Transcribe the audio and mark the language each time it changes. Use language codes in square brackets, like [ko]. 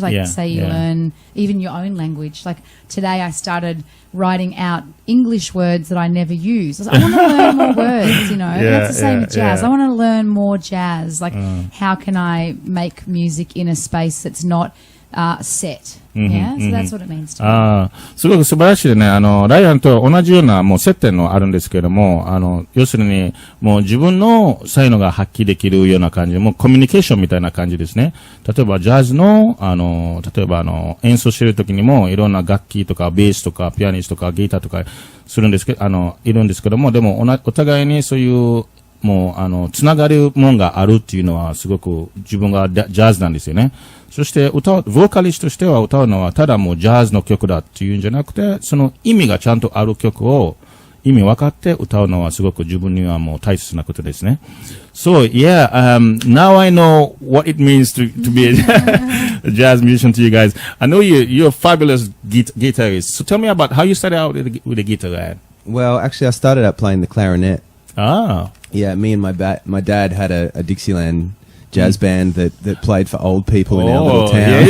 [en] Like say you learn even your own language. Like today I started writing out English words that I never use. I want to learn more words, that's the same with jazz. I want to learn more jazz. Like how can I make music in a space that's not set? So that's what it means to me. [ja] すごく素晴らしいね。ライアンと同じようなもう接点のあるんですけれども、要するに、もう自分の才能が発揮できるような感じで、もうコミュニケーションみたいな感じですね。例えば、ジャズの、例えば演奏してる時にも、いろんな楽器とか、ベースとか、ピアニストとか、ギターとか、するんですけど、いるんですけども、でも、お互いにそういう、もう、つながるものがあるっていうのは、すごく自分がジャズなんですよね。そしてボーカリストとしては歌うのはただもうジャズの曲だっていうんじゃなくて、その意味がちゃんとある曲を意味分かって歌うのはすごく自分にはもう大切なことですね。 [en] So, now I know what it means to be a jazz musician to you guys. I know you're a fabulous guitarist. So tell me about how you started out with the guitar, right? Well, actually I started out playing the clarinet. Ah. Yeah, me and my dad had a Dixieland jazz band that played for old people in our little town.